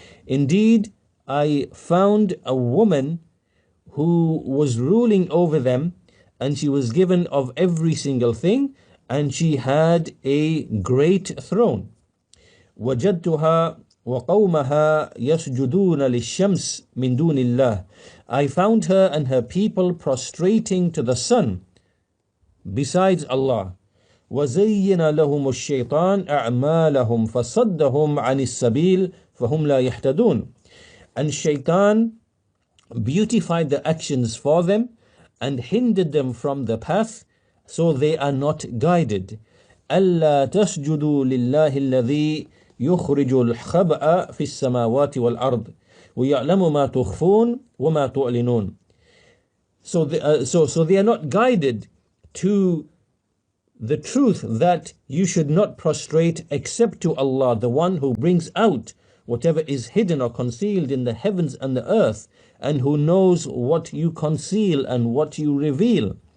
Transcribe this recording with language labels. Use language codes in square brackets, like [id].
[en] Indeed, I found a woman who was ruling over them, and she was given of every single thing, and she had a great throne. [ar] وجدتها وقومها يسجدون للشمس من دون الله. [en] I found her and her people prostrating to the sun besides Allah. [ar] وزين لهم الشيطان أعمالهم فصدهم عن السبيل فهم لا يهتدون. [en] And Shaitan beautified the actions for them and hindered them from the path, so they are not guided. [ar] ألا تسجدوا لله الذي يخرج الخبأ في السماوات والأرض ويعلم ما تخفون وما تعلنون. [en] So they are not guided to the truth that you should not prostrate except to Allah, the one who brings out whatever is hidden or concealed in the heavens and the earth, and who knows what you conceal and what you reveal.